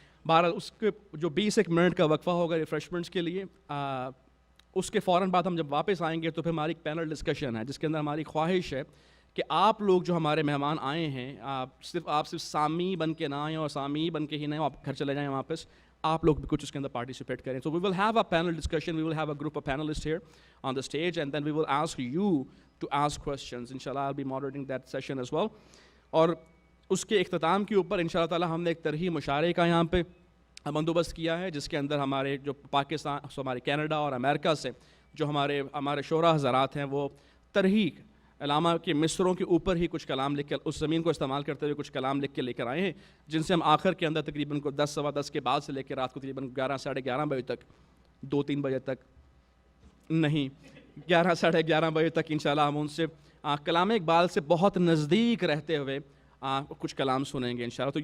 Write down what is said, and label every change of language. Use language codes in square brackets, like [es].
[ur] بہرحال اس کے جو 20 منٹ کا وقفہ ہوگا ریفریشمنٹس کے لیے, اس کے فوراً بعد ہم جب واپس آئیں گے تو پھر ہماری ایک پینل ڈسکشن ہے جس کے اندر ہماری خواہش ہے کہ آپ لوگ جو ہمارے مہمان آئے ہیں آپ صرف سامی بن کے نہ آئیں اور سامی بن کے ہی نہ آپ گھر چلے جائیں واپس, آپ لوگ بھی کچھ اس کے اندر پارٹیسپیٹ کریں. [en] So we will have a panel discussion, we will have a group of panelists here on the stage and then we will ask you to ask questions. انشاءاللہ I will be moderating that session as well. [ur] اور اس کے اختتام کے اوپر انشاءاللہ تعالیٰ ہم نے ایک طرحی مشاعرے کا یہاں پہ بندوبست کیا ہے جس کے اندر ہمارے جو پاکستان, ہمارے کینیڈا اور امریکہ سے جو ہمارے شعراء حضرات ہیں وہ طرحی علامہ کے مصروں کے اوپر ہی کچھ کلام لکھ کر اس زمین کو استعمال کرتے ہوئے کچھ کلام لکھ کے لے کر آئے ہیں جن سے ہم آخر کے اندر تقریباً 10 سوا 10 کے بعد سے لے کے رات کو تقریباً 11 ساڑھے 11 بجے تک, 2-3 بجے تک نہیں 11 ساڑھے 11 بجے تک انشاءاللہ ہم ان سے کلام اقبال سے بہت نزدیک رہتے ہوئے کچھ کلام سنیں گے انشاءاللہ.